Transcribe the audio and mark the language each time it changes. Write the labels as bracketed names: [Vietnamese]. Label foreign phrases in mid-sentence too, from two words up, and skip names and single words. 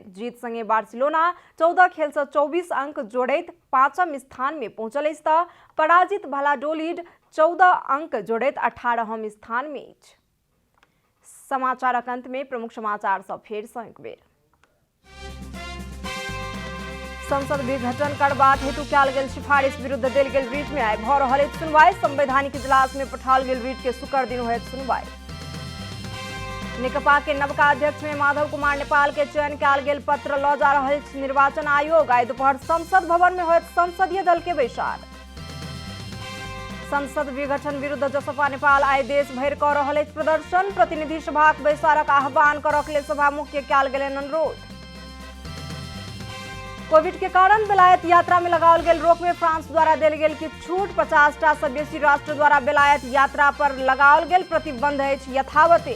[Maithili] जीत संगे बार्सिलोना 14 खेल से 24 अंक जोड़ैत 5वां स्थान में पहुंचल अछि तऽ पराजित भालाडोलिड 14 अंक जोड़ैत 18वां स्थान में अछि। समाचारक अंत में प्रमुख समाचार सब फेर सँ एक बेर। संसद विघटन करबाक हेतु कयल गेल सिफारिश विरुद्ध देल गेल रिट में आइ भऽ रहल अछि सुनवाई। संवैधानिक इजलास में पठाओल गेल रिट के शुक्र दिन होयत सुनवाई। नेकपा के नवका अध्यक्ष में माधव कुमार नेपाल के चयन कयल गेल पत्र लऽ जा रहल अछि निर्वाचन आयोग। आइ दोपहर संसद भवन में होयत संसदीय दल के बैसार। संसद विघटन विरुद्ध जसपा नेपाल आइ देश भरि क रहल अछि प्रदर्शन। प्रतिनिधि सभाक बैसारक आह्वान करक लेल सभामुख के कयल गेलनि अनुरोध। कोविड के कारण बेलायत यात्रा में लगाओल गेल रोक में फ्रांस द्वारा देल गेल की छूट। 50टा से बेसी राष्ट्र द्वारा बेलायत यात्रा पर लगाओल गेल प्रतिबंध अछि यथावते।